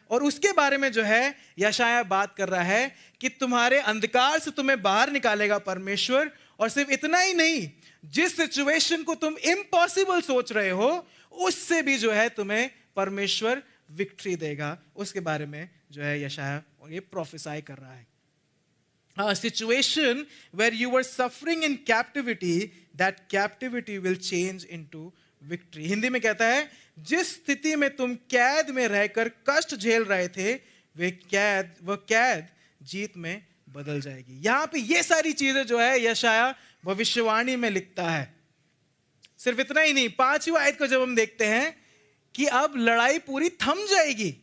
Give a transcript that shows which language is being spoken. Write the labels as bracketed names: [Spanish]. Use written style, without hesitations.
[Hindi] और उसके बारे में जो है यशाया बात कर रहा है कि तुम्हारे अंधकार से तुम्हें बाहर निकालेगा परमेश्वर. और सिर्फ इतना ही नहीं, जिस सिचुएशन को तुम इम्पॉसिबल सोच रहे हो उससे भी जो है तुम्हें परमेश्वर विक्ट्री देगा. उसके बारे में जो है यशाया और ये प्रोफेसाई कर रहा है. [English] A situation where you were suffering in captivity, that captivity will change into victory. [Hindi] Hindi में कहता है जिस स्थिति में तुम कैद में रहकर कष्ट झेल रहे थे, वह कैद जीत में बदल जाएगी. यहां पे ये सारी चीजें जो है यशाया भविष्यवाणी में लिखता है. सिर्फ इतना ही नहीं, 5वीं आयत को जब हम देखते हैं कि अब लड़ाई पूरी थम जाएगी.